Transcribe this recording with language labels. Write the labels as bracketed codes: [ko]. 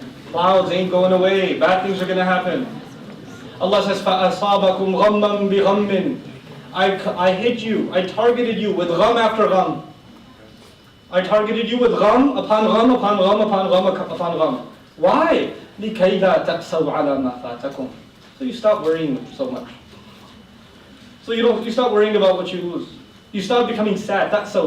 [en] Clouds ain't going away. Bad things are going to happen. Allah says, [ar] فَأَصَابَكُمْ غَمًّا بِغَمٍّ. [en] I hit you. I targeted you with gham after gham. I targeted you with gham upon gham upon gham upon gham upon gham. [ar] Why? لِكَيْ لَا تَأْسَوْا عَلَى مَا فَاتَكُمْ. [en] So you stop worrying so much. So you stop worrying about what you lose. You stop becoming sad. That's so.